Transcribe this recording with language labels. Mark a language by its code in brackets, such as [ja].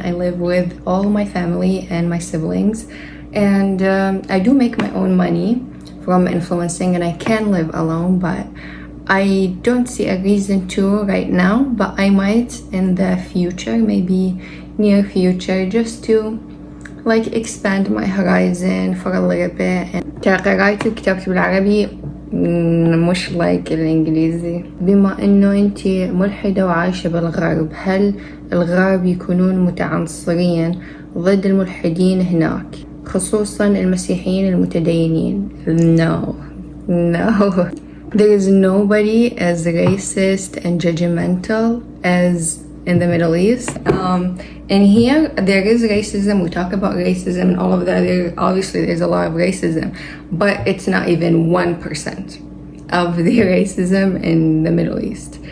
[en] I live with all my family and my siblings. And I do make my own money from influencing, and I can live alone, but I don't see a reason to right now, but I might in the future, maybe near future, just to like expand my horizon for a little bit. [ar] ترى قرأت وكتبت بالعربي مش لايك الإنجليزي. بما إنه أنتي ملحدة وعايشة بالغرب، هل الغرب يكونون متعنصرين ضد الملحدين هناك، خصوصا المسيحيين المتدينين؟ [en] No. There is nobody as racist and judgmental as in the Middle East. And here there is racism. We talk about racism and all of that. Obviously there's a lot of racism, but it's not even 1% of the racism in the Middle East.